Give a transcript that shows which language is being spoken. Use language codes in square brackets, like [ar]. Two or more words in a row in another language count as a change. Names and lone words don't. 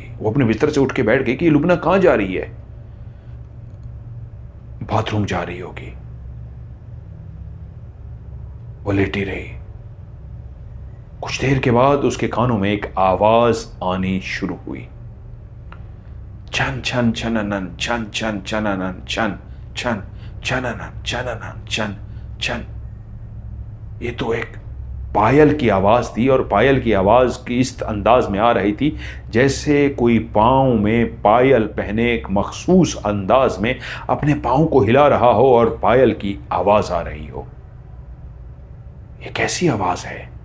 [hi] वो अपने बिस्तर से उठ के बैठ गई कि लुबना कहां जा रही है। बाथरूम जा रही होगी। वो लेटी रही। कुछ देर के बाद उसके कानों में एक आवाज आनी शुरू हुई, छन छन छननन छन छन छननन छन छन छननन छननन छन छन। ये तो एक पायल की आवाज थी और पायल की आवाज की इस अंदाज में आ रही थी जैसे कोई पांव में पायल पहने एक मखसूस अंदाज में अपने पांव को हिला रहा हो और पायल की आवाज आ रही हो। ये कैसी आवाज है?